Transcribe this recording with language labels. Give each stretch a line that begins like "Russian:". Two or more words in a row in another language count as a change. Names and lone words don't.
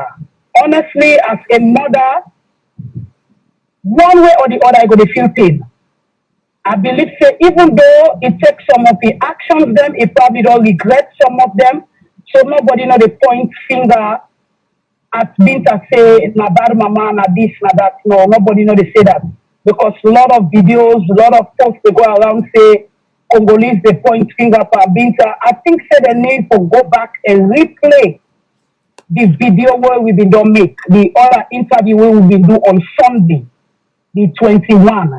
Nigerian Pidgin: Honestly, as a mother, one way or the other, I go to feel pain. I believe say even though it takes some of the actions them, it probably don't regret some of them. So nobody know the point finger at Binta say na bad mama, na this, na that. No, nobody know they say that. Because a lot of videos, a lot of posts they go around say Congolese they point finger for Binta. I think say they need to go back and replay the video where we been done make. The other interview where we been do on Sunday, the 21.